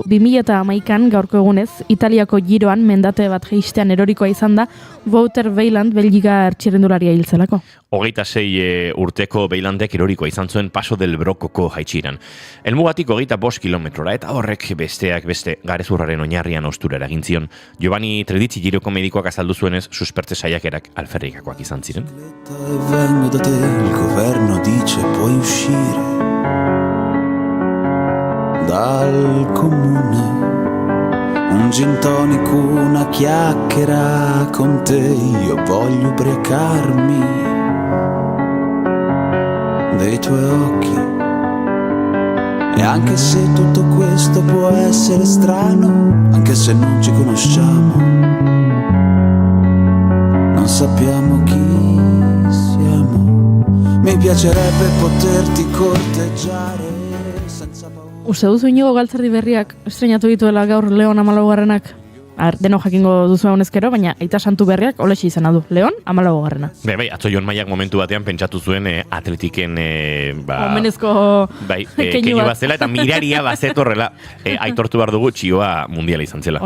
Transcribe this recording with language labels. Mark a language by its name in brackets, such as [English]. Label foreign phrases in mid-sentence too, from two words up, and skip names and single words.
[Basque] 2011an gaurko egunez, Italiako giroan mendate bat jeistean erorikoa izan da Wouter Weiland Belgiga txirrindularia hiltzelako. 26 urteko Weilandek erorikoa izan zuen Paso del Brokoko jaitxiran. Helmugatik 25 kilometrora eta horrek besteak beste garezurraren oinarrian ostura eragin zion. Giovanni Tredizzi giroko medikoak azaldu zuenez suspertze saiakerak alferrikakoak izan ziren. [Italian] Vengo da te, il governo dice puoi uscire dal comune. Un gin tonic, una chiacchiera con te, io voglio ubriacarmi dei tuoi occhi. E anche se tutto questo può essere strano, anche se non ci conosciamo, non sappiamo chi siamo, mi piacerebbe poterti corteggiare senza paura. [Basque] Uste duzu Inigo galtzerdi berriak estrenatu dituela gaur Leon 14-garrenak? Deno jakingo duzu honezkero, baina Aita Santu berriak olesi izena du. Leon 14-garrena. Bai, atzo Jon Maiak momentu batean pentsatu zuen atletiken omenezko keinu bat zela eta miraria bazetorrela aitortu behar dugu txioa mundiala izan zela.